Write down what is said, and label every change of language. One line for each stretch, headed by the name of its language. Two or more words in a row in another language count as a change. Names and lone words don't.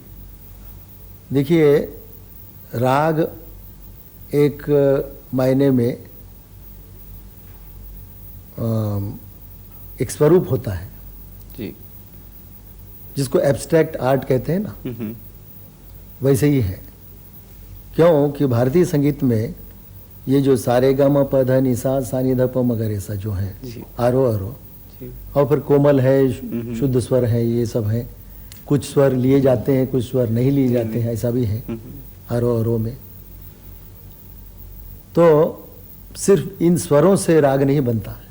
Hindi: देखिए, राग एक मायने में एक स्वरूप होता है, जी, जिसको
English: abstract art
Hindi: कहते हैं ना, वैसे ही है। क्यों कि भारतीय संगीत में ये जो सारे ग म प ध नि सा सा नि ध प म ग रे सा जो है, आरोह और फिर कोमल है, शुद्ध स्वर है, ये सब है। कुछ स्वर लिए जाते हैं, कुछ स्वर नहीं लिए जाते हैं, ऐसा भी है आरोह में। तो सिर्फ इन स्वरों से राग नहीं बनता है,